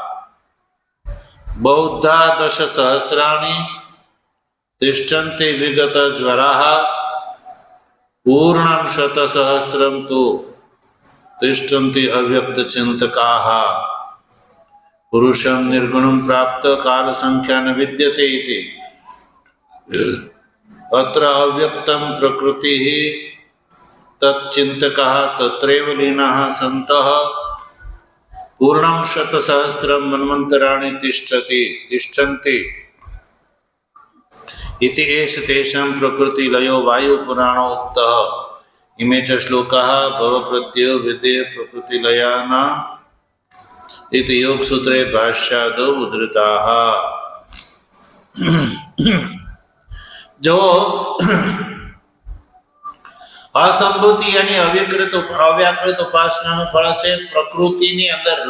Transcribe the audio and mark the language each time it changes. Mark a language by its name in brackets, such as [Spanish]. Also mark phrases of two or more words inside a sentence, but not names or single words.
[Sanskrit] बौद्धा दश सहस्राणि तिष्ठन्ति विगत ज्वराः पूर्णम शत सहस्रम तु तिष्ठन्ति अव्यक्त चिंतकाः पुरुषम निर्गुणम प्राप्त काल संख्या न विद्यते इति अत्र अव्यक्तम प्रकृति तच्चिंतकः तत्रैव लीनः संतः पूर्णम शत सहस्रम मन्वंतराणि तिष्ठन्ति इति एष तेषां प्रकृति लयो वायु पुराणो उक्तः इमे च श्लोकाः भव प्रत्ययो विधेय प्रकृति लयानां इति योग सूत्रे भाष्यादौ उद्धृताः. [Hindi] जो असंभूति यानी अव्याकृत [Gujarati] उपासनाનું ફળ છે પ્રકૃતિની અંદર લય.